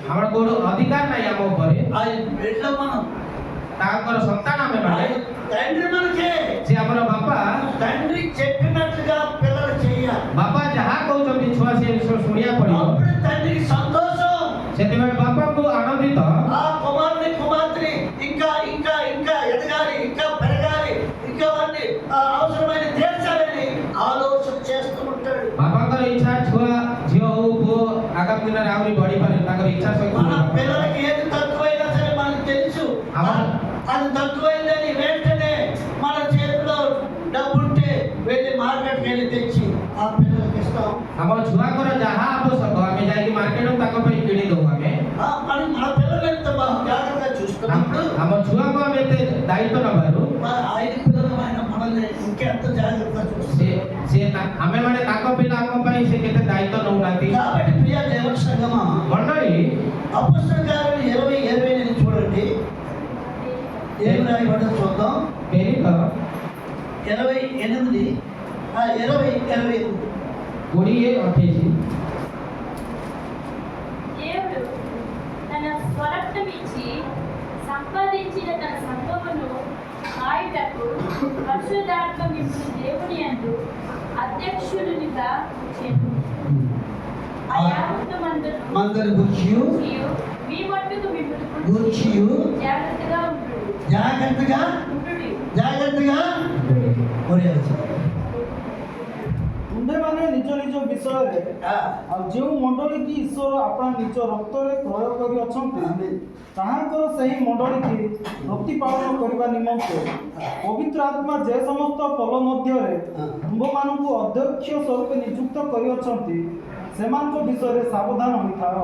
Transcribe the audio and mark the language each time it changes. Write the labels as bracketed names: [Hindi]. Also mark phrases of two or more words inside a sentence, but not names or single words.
[Odia] ଆମର କୋଉଠି ଅଧିକାର ନାହିଁ ଆମ ଉପରେ। [Telugu] ఆయన బిడ్డ మనం, [Odia] ତାଙ୍କର ସନ୍ତାନ ଆମେ ମାନେ। [Telugu] ఆయన తండ్రి మనకే. [Odia] ସେ ଆମର ବାପା। [Telugu] తండ్రి చెప్పినట్లుగా పిల్లలు చేయాలి. [Odia] ବାପା ଯାହା କହୁଛନ୍ତି ଛୁଆ ସେ ଶୁଣିବାକୁ ପଡ଼ିବ। [Telugu] అప్పుడు తండ్రికి సంతోషం. [Odia] ସେଥିପାଇଁ ବାପାଙ୍କୁ ଆନନ୍ଦିତ। [Telugu] ఆ కుమారుని కుమార్తెని ఇంకా ఇంకా ఇంకా ఎదగాలి, ఇంకా పెరగాలి, ఇంకా వారిని అవసరమైన తీర్చాలని ఆలోచన చేస్తూ ఉంటాడు. [Odia] ବାପାଙ୍କର ଇଚ୍ଛା ଛୁଆ ଝିଅ ହଉ ପୁଅ ଆଗାମୀ ଦିନରେ ଆହୁରି ବଢିପାରେ। ତାଙ୍କର ଇଚ୍ଛା ଶକ୍ତି [Telugu] మన పిల్లలకి ఏది తక్కువైనా సరే మనకు తెలుసు అది తక్కువైందని వెంటనే మన చేతిలో డబ్బుంటే వెళ్ళి మార్కెట్కి వెళ్ళి తెచ్చి ఆ పిల్లలకి ఇస్తాం. [Odia] ଆମ ଛୁଆଙ୍କର ଯାହା ଆବଶ୍ୟକ ଆମେ ଯାଇକି ମାର୍କେଟରୁ ତାଙ୍କ ପାଇଁ କିଣି ଦଉ ଆମେ। [Telugu] మరి మన పిల్లలు ఎంత బాగా జాగ్రత్తగా చూస్తున్నప్పుడు [Odia] ଆମ ଛୁଆଙ୍କୁ ଆମେ ଏତେ ଦାୟିତ୍ୱ ନବାରୁ [Telugu] మరి ఆయన పిల్లలమైన మనల్ని ఇంకెంత జాగ్రత్తగా చూస్తాం. [Odia] ସେ ଆମେମାନେ ତାଙ୍କ ପିଲାଙ୍କ ପାଇଁ ସେ କେତେ ଦାୟିତ୍ୱ ନଉନାହାନ୍ତି। [Telugu] కాబట్టి ప్రియ దేవ సంగమా [Odia] ମଣ୍ଡଳୀ [Telugu] అపొస్తలుల కార్యాలు 20:28 చూడండి. ఏం రాయబడిందో చూద్దాం. [Odia] ପ୍ରେରିତ 28 20:28 20:28 [Telugu] దేవుడు తన స్వరక్తం ఇచ్చి సంపాదించిన తన సంపదను ఆయుటకు పరిశుద్ధాత్మ మిమ్మల్ని దేవుని యందు అధ్యక్షులునిగా చేను. ఆ యావత్తమందును మందరి గుర్చియు మీ మట్టుకు మిమ్మల్ని గుర్చియు జాగ్రత్తగా ఉండు [Odia] జాగ్రత్తగా କରିଆଛି। ତୁମ୍ଭେମାନେ ନିଜ ନିଜ ବିଷୟରେ ଆଉ ଯେଉଁ ମଣ୍ଡଳୀ କି ଈଶ୍ୱର ଆପଣା ନିଜ ରକ୍ତରେ କ୍ରୟ କରିଅଛନ୍ତି ତାହାଙ୍କର ସେହି ମଣ୍ଡଳୀକି ପ୍ରତିପାଳନ କରିବା ନିମନ୍ତେ ପବିତ୍ର ଆତ୍ମା ଯେ ସମସ୍ତ ପଲ ମଧ୍ୟରେ ତୁମ୍ଭମାନଙ୍କୁ ଅଧ୍ୟକ୍ଷ ସ୍ୱରୂପ ନିଯୁକ୍ତ କରିଅଛନ୍ତି ସେମାନଙ୍କ ବିଷୟରେ ସାବଧାନ ହୋଇଥାଅ।